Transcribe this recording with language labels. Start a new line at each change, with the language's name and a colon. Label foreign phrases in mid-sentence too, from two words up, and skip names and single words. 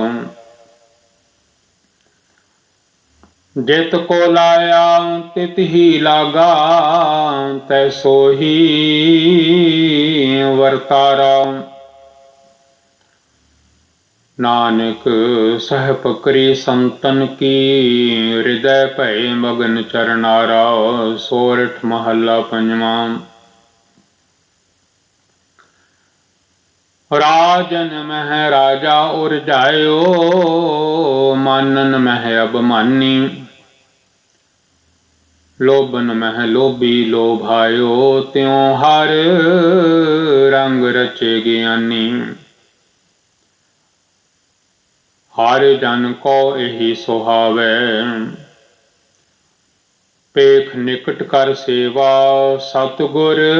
Hindi: जित को लाया तित ही लागा, तैसो ही वर्तारा। नानक सह पकरी संतन की, हृदय भय मगन चरनारा। सोरठ महला पंजवा। राजन मह राजा उरझायो, मानन मह अबमानी। लोभन मह लोभी लोभायो, त्यों हर रंग रचे ज्ञानी। हर जन को यही सुहावै, पेख निकट कर सेवा सतगुर।